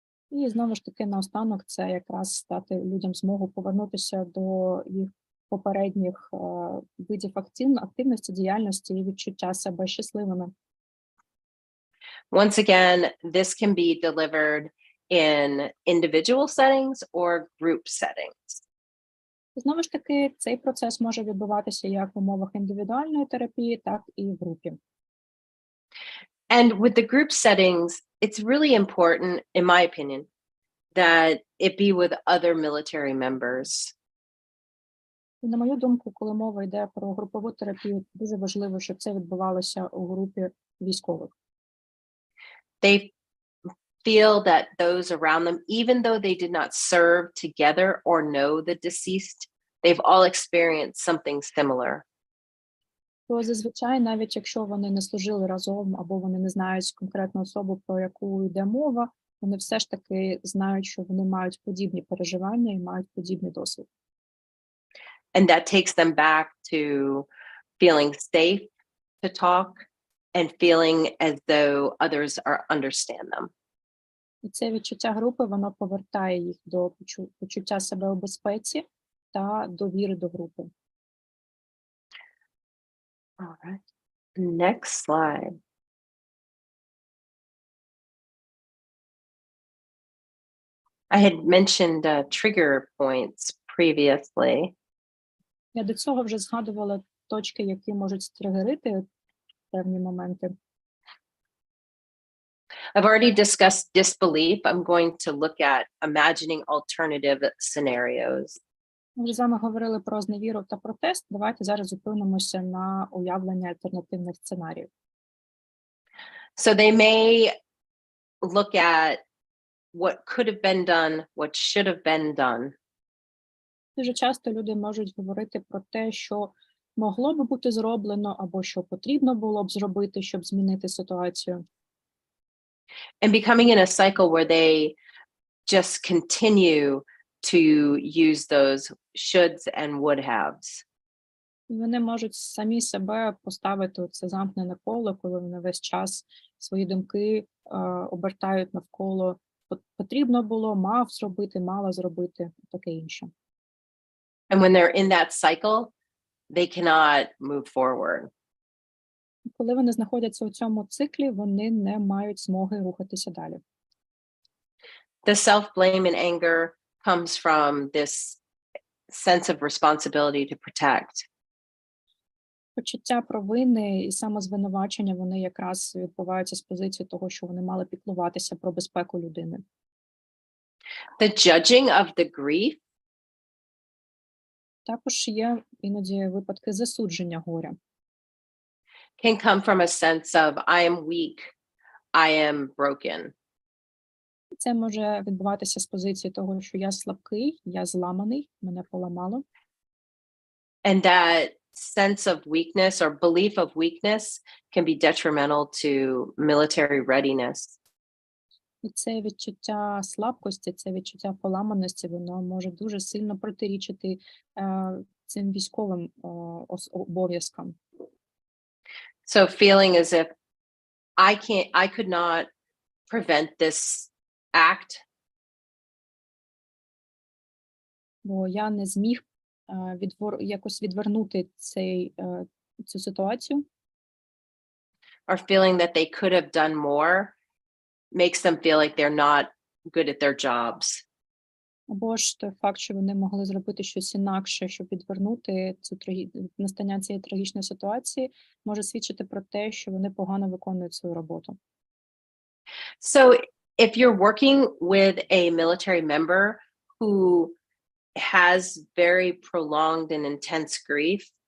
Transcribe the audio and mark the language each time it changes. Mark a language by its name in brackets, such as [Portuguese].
[Ukrainian] І знову ж таки, наостанок, це якраз дати людям змогу повернутися до їх попередніх видів активності, діяльності і відчуття себе щасливими. [English] Once again, this can be delivered in individual settings or group settings. [Ukrainian] Знову ж таки, цей процес може відбуватися як в умовах індивідуальної терапії, так і в групі. [English] And with the group settings, it's really important, in my opinion, that it be with other military members. [Ukrainian] І, на мою думку, коли мова йде про групову терапію, дуже важливо, щоб це відбувалося у групі військових. [English] They feel that those around them, even though they did not serve together or know the deceased, they've all experienced something similar. [Ukrainian] То зазвичай, навіть якщо вони не служили разом або вони не знають конкретну особу, про яку йде мова, вони все ж таки знають, що вони мають подібні переживання і мають подібний досвід. [English] And that takes them back to feeling safe to talk and feeling as though others understand them. [Ukrainian] І це відчуття групи, воно повертає їх до почуття себе у безпеці та довіри до групи. [English] All right. Next slide. I had mentioned trigger points previously. [Ukrainian] Я до цього вже згадувала точки, які можуть стригерити певні моменти. [English] I've already discussed disbelief. I'm going to look at imagining alternative scenarios. [Ukrainian] Ми вже з вами говорили про зневіру та протест. Давайте зараз зупинимося на уявленні альтернативних сценаріїв. [English] So they may look at what could have been done, what should have been done. [Ukrainian] Дуже часто люди можуть говорити про те, що могло би бути зроблено, або що потрібно було б зробити, щоб змінити ситуацію. [English] And becoming in a cycle where they just continue to use those shoulds and would haves. [Ukrainian] І вони можуть самі себе поставити у це замкнене коло, коли вони весь час свої думки обертають навколо потрібно було, мав зробити, мала зробити, таке інше. [English] And when they're in that cycle, they cannot move forward. [Ukrainian] Коли вони знаходяться у цьому циклі, вони не мають змоги рухатися далі. [English] The self-blame and anger comes from this sense of responsibility to protect. [Ukrainian] Почуття провини і самозвинувачення, вони якраз відбуваються з позиції того, що вони мали піклуватися про безпеку людини. [English] The judging of the grief [Ukrainian] Також є іноді випадки засудження горя. [English] can come from a sense of I am weak, I am broken. [Ukrainian] Це може відбуватися з позиції того, що я слабкий, я зламаний, мене поламало. [English] And that sense of weakness or belief of weakness can be detrimental to military readiness. [Ukrainian] І це відчуття слабкості, це відчуття поламаності, воно може дуже сильно протирічити цим військовим обов'язкам. [English] So feeling as if I could not prevent this act, [Ukrainian] Бо я не зміг якось відвернути цю ситуацію. [English] or feeling that they could have done more makes them feel like they're not good at their jobs. [Ukrainian] Або ж той факт, що вони могли зробити щось інакше, щоб відвернути настання цієї трагічної ситуації, може свідчити про те, що вони погано виконують свою роботу. [English] So if you're working with a military member who has very prolonged and intense grief,